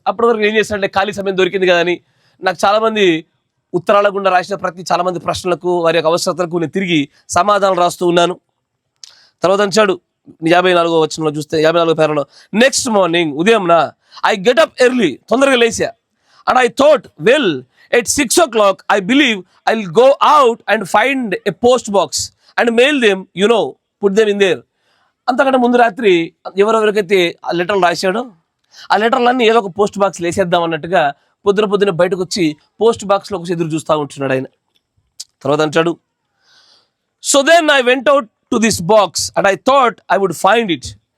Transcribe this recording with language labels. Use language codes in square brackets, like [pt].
[te] అప్పటి వరకు ఏం చేస్తాడంటే, ఖాళీ సమయం దొరికింది కదా అని నాకు చాలామంది ఉత్తరాల గుండా రాసిన చాలామంది ప్రశ్నలకు వారి యొక్క అవసరతలకు నేను తిరిగి సమాధానం రాస్తూ ఉన్నాను. తర్వాత అంటాడు 54వ వచనంలో చూస్తే, 54వ పేరాలో, [en] next morning [te] ఉదయంన [en] I get up early, [te] తొందరగా లేచా, [en] And I thought, well, at 6 o'clock, I believe I'll go out and find a post box and mail them, put them in there. [te] అంతకంటే ముందు రాత్రి ఎవరెవరికైతే ఆ లెటర్లు రాశాడో ఆ లెటర్లన్నీ ఏదో ఒక పోస్ట్ బాక్స్ వేసేద్దాం అన్నట్టుగా పొద్దున బయటకు వచ్చి పోస్ట్ బాక్స్లో ఒక ఎదురు చూస్తూ ఉంటున్నాడు ఆయన. తర్వాత అంటాడు, [en] So then I went out to this box and I thought I would find it.